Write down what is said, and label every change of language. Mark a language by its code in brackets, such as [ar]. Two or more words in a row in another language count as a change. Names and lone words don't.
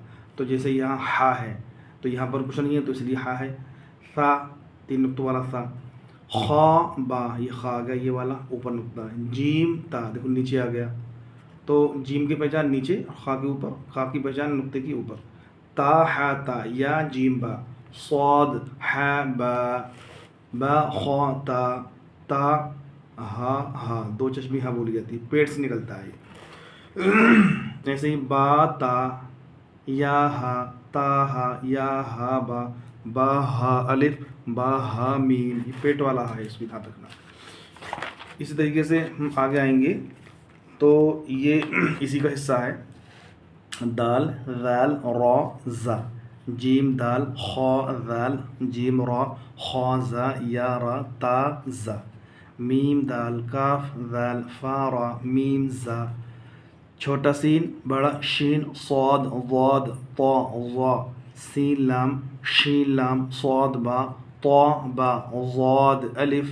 [ur] تو جیسے یہاں ہا ہے تو یہاں پر کچھ نہیں ہے تو اس لیے ہا ہے. سا 3 نقطوں والا سا. خا با یہ خا آ گیا، یہ والا اوپر نقطہ ہے. جیم تا دیکھو نیچے آ گیا، تو جیم کی پہچان نیچے، خا کے اوپر، خا کی پہچان نقطے کی اوپر. تا ہا تا یا جیم با. صاد ہا با، با خا تا، تا ہا ہا، 2 چشمی ہا بولی جاتی ہے، پیٹ سے نکلتا ہے یہ. ایسے ہی با تا یا ہا، تا ہا یا ہا با، با ہا الف، با ہا میم، یہ پیٹ والا ہا ہے، اس کو دھیان رکھنا. اسی طریقے سے ہم آگے آئیں گے تو یہ اسی کا حصہ ہے. دال غال را زا، جیم دال خا غال جیم را خا زا یا را تا زا. میم دال کاف ذال فا را میم زا. چھوٹا سین بڑا شین صاد ضاد طا ظا. سین لام شین لام صاد با طا با ضاد الف.